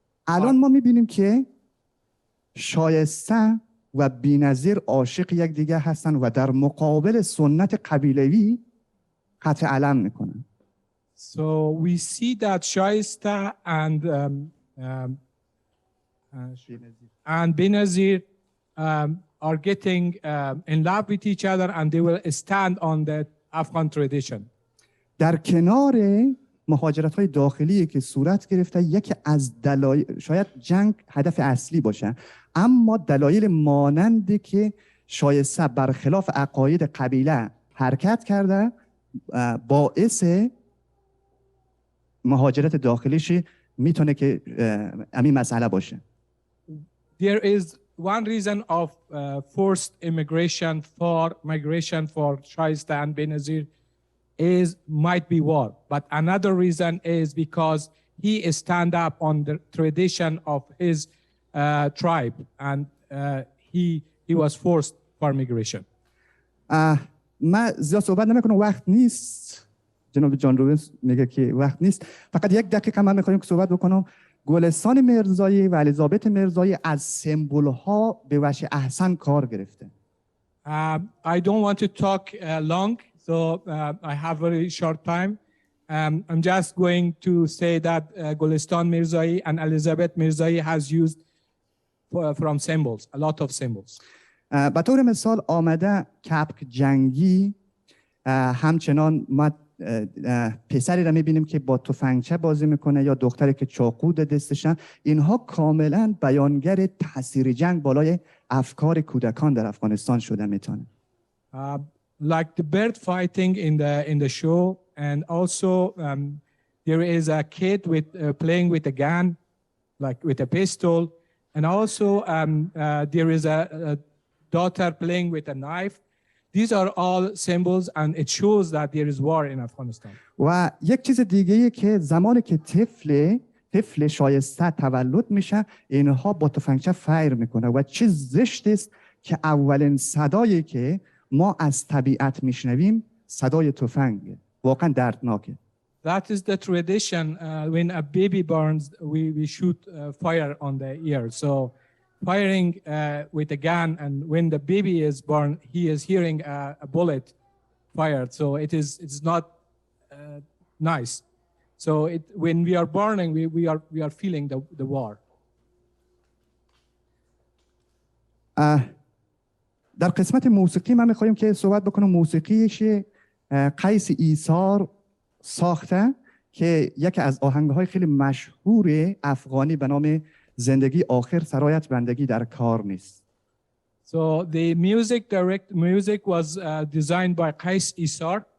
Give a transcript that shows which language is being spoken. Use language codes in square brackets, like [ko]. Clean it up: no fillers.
[fa] الان ما میبینیم که شایسته و بی‌نظیر عاشق یکدیگر هستن و در مقابل سنت قبیلوی قطع علم میکنن. [en] So we see that Shaista and Benazir are getting in love with each other, and they will stand on the Afghan tradition. [fa] در کنار مهاجرت‌های داخلی که صورت گرفته یکی از دلایل، شاید جنگ هدف اصلی باشه، اما دلایل مانندی که شایسته برخلاف عقاید قبیله حرکت کرده باعث مهاجرت داخلیش میتونه که همین مسئله باشه. [en] There is one reason of forced migration for Shaista and Benazir might be war, but another reason is because he stand up on the tradition of his tribe, and he was forced for migration. [fa] من زیاد صحبت نمیکنم، وقت نیست. جناب جان روبنز میگه که وقت نیست. فقط یک دقیقه من میخوایم که صحبت بکنم. گلستان مرزایی و الیزابت مرزایی از سمبل ها به وجه احسن کار گرفته. [en] I don't want to talk long, so I have very short time. I'm just going to say that Gulistan Mirzai and Elizabeth Mirzai has used from symbols, a lot of symbols. [fa] به طور مثال آمده کپک جنگی، همچنان ما پسری را میبینیم که با تفنگچه بازی میکنه یا دختری که چاقو دستشن. اینها کاملا بیانگر تاثیر جنگ بالای افکار کودکان در افغانستان شده میتونه. [en] Like the bird fighting in the show, and also there is a kid with playing with a gun, like with a pistol, and also there is a daughter playing with a knife. These are all symbols, and it shows that there is war in Afghanistan. [fa] و یک چیز دیگه که زمانی که طفل شایسته تولد میشه اینها با تفنگچه فایر میکنه و چیز زشت است که اولین صدایی که ما از طبیعت میشنویم صدای تفنگه. واقعا دردناکه. [en] That is the tradition. When a baby burns, we shoot fire on the ear. So firing with a gun, and when the baby is born, he is hearing a bullet fired. So it's not nice. So when we are burning, we are feeling the war. [fa] در قسمت موسیقی من میخوایم که صحبت بکنم. موسیقیش قیس ایثار ساخته که یکی از آهنگ‌های خیلی مشهور افغانی به نام زندگی آخر سرایت بندگی در کار نیست. [en] So the music was designed by Qais Isar.